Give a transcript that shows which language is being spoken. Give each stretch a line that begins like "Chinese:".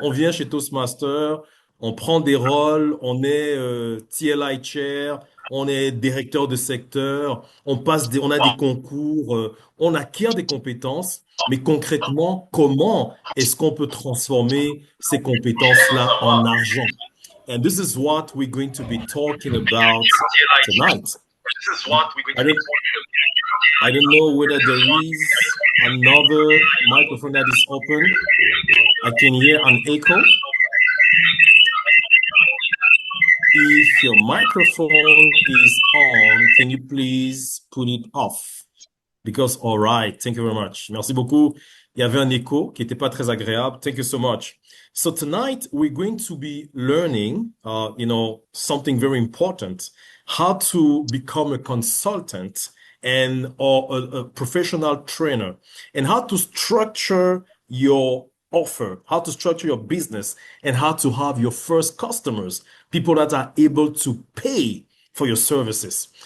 French: On vient chez Toastmaster, on prend des rôles, on est TLI chair, on est directeur de secteur, on a des concours, on acquiert des compétences. Mais concrètement, comment est-ce qu'on peut transformer ces compétences-là en argent?
English: And this is what we're going to be talking about tonight. I don't, I don't know whether there is another microphone that is open. I can hear an echo. If your microphone is on, can you please put it off? Because, all right, thank you very much.
French: Merci beaucoup. Il y avait un écho qui n'était pas très agréable.
English: Thank you so much. So tonight we're going to be learning, something very important, how to become a consultant and or a professional trainer, and how to structure your offer, how to structure your business, and how to have your first customers, people that are able to pay for your services.